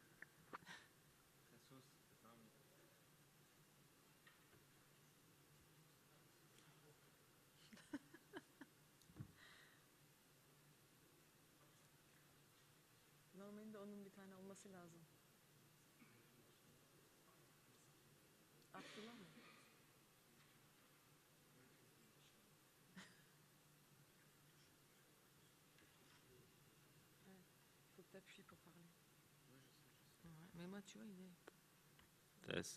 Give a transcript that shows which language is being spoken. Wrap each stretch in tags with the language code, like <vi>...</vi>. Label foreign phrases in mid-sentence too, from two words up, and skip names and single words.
<tr>Normalde onun bir tane olması lazım. Abdullah mı?</tr> <fr>Faut que tu appuies pour parler. Ouais, mais moi, tu vois, il est... Test.</fr>